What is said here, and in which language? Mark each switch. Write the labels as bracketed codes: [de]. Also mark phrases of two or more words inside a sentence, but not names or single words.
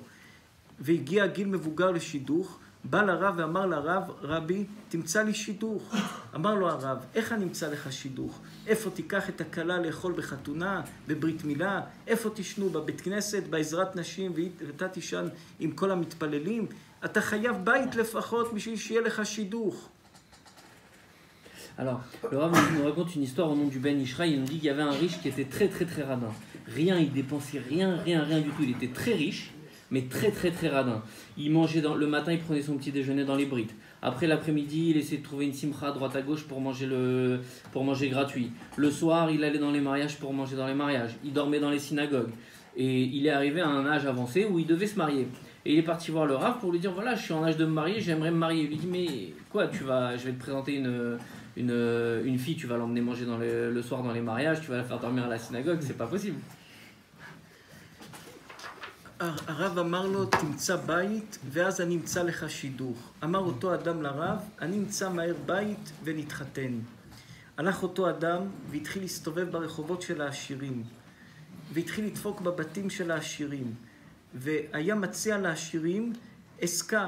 [he] והגיע גיל מבוגר לשידוך, בא לרב ואמר לרב, רבי, תמצא לי שידוך. אמר לו הרב, איך אני אמצא לך שידוך? איפה תיקח את הכלה לאכול בחתונה, בברית מילה? איפה תשנו? בבית כנסת, בעזרת נשים, ואתה תישן עם כל המתפללים? אתה חייב בית לפחות בשביל שיהיה לך שידוך. [fr] Alors, le Rav nous raconte une histoire au nom du Ben Ishraï. Il nous dit qu'il y avait un riche qui était très très très radin. Rien, il dépensait rien du tout. Il était très riche, mais très très très radin. Il mangeait le matin, il prenait son petit déjeuner dans les brites. Après l'après-midi, il essayait de trouver une simcha à droite à gauche pour manger gratuit. Le soir, il allait dans les mariages pour manger dans les mariages. Il dormait dans les synagogues. Et il est arrivé à un âge avancé où il devait se marier. Et il est parti voir le Rav pour lui dire, voilà, je suis en âge de me marier, j'aimerais me marier. Il lui dit, mais quoi, je vais te présenter une fille, tu vas l'emmener manger le soir dans les mariages, tu vas la faire dormir à la synagogue, c'est pas possible. [he] הרב אמר לו, תמצא בית, ואז אני אמצא לך שידוך. אמר אותו אדם לרב, אני אמצא מהר בית ונתחתן. הלך אותו אדם והתחיל להסתובב ברחובות של העשירים, והתחיל לדפוק בבתים של העשירים, והיה מציע לעשירים עסקה.